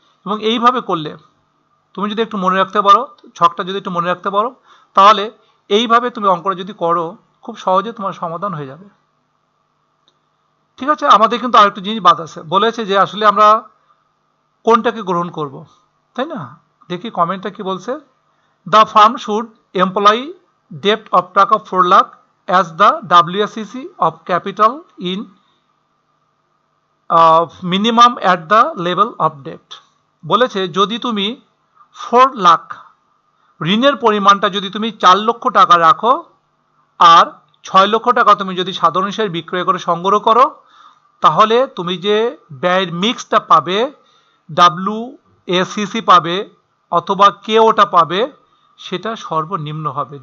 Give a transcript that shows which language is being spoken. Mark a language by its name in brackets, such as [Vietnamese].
[Bangla] এবং এইভাবে করলে তুমি যদি একটু মনে রাখতে পারো, ছকটা যদি একটু মনে রাখতে পারো, তাহলে এইভাবে তুমি অঙ্কটা যদি করো খুব সহজে তোমার সমাধান হয়ে যাবে। ঠিক আছে, আমাদের কিন্তু আরেকটা জিনিস বাদ আছে, বলেছে যে আসলে আমরা কোনটাকে গ্রহণ করব, তাই না? দেখি কমেন্টটা কি বলছে। [English] The farm should employ ডেপ্ট of টাকা 4 lakh as the WSCC of capital in minimum at the level of debt। [Bangla] বলেছে যদি তুমি 4 লাখ ঋণের পরিমাণটা যদি তুমি 4 লক্ষ টাকা রাখো আর 6 লক্ষ টাকা তুমি যদি সাধারণ শেয়ার বিক্রয় করে সংগ্রহ করো, তাহলে তুমি যে ব্যয়ের মিক্সটা পাবে, WSCC পাবে অথবা কেওটা পাবে, সেটা সর্বনিম্ন হবে।